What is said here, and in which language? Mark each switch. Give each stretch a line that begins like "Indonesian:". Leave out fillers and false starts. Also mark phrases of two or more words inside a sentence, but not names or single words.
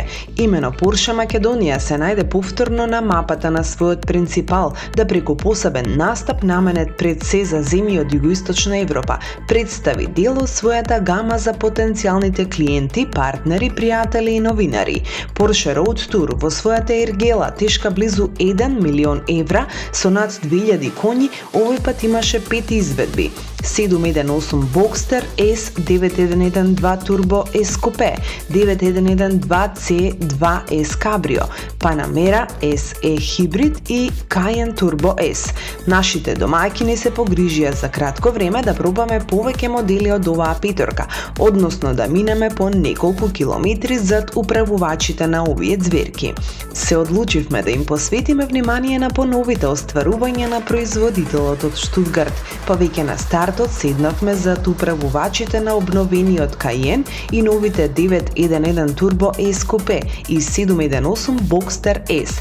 Macedonian: Имено Порше Македонија се најде повторно на мапата на својот принципал да преку посебен настап наменет пред се за земји од југоисточна Европа представи дел од својата гама за потенцијалните клиенти, партнери, пријатели и новинари. Порше Road Tour во својата ергела тешка близу 1 милион евра со над 2000 коњи, овој пат имаше 5 изведби. 718 Boxster S 9112 Turbo S Coupe, 9112 C2 S Cabrio, Panamera SE Hybrid и Cayenne Turbo S. Нашите домаќини се погрижија за кратко време да пробаме повеќе модели од оваа петорка, односно да минеме по неколку километри зад управувачите на овие зверки. Се одлучивме да им посветиме внимание на поновите остварувања на производителот од Штутгарт, па веќе на стартот седнавме зад управувачите на обновениот Cayenne и новите 911 Turbo S Coupe и 718 Boxster S.